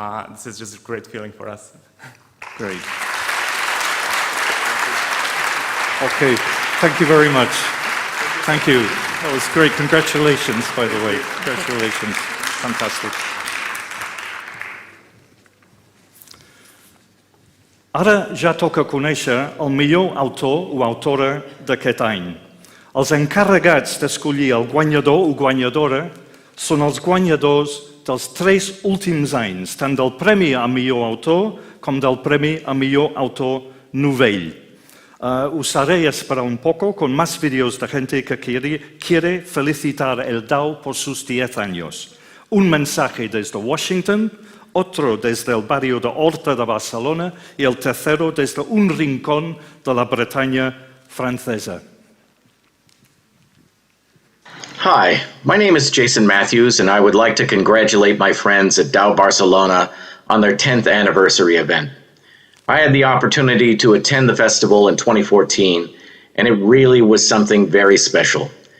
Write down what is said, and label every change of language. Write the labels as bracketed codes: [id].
[en] This is just a great feeling for us. Great. Okay, thank you very much. Thank you. That was great. Congratulations, by the way. Congratulations. Fantastic. [ca] Ara ja toca conèixer el millor autor o autora d'aquest any. Els encarregats d'escollir el guanyador o guanyadora són els guanyadors dels 3 últims anys, tant del Premi a millor autor com del Premi a millor autor novell. [es] Os haré esperar un poco con más vídeos de gente que quiere felicitar el DAO por sus 10 años. Un mensaje desde Washington, otro desde el barrio de Horta de Barcelona y el tercero desde un rincón de la Bretaña francesa. [en] Hi, my name is Jason Matthews, and I would like to congratulate my friends at DAO Barcelona on their 10th anniversary event. I had the opportunity to attend the festival in 2014, and it really was something very special.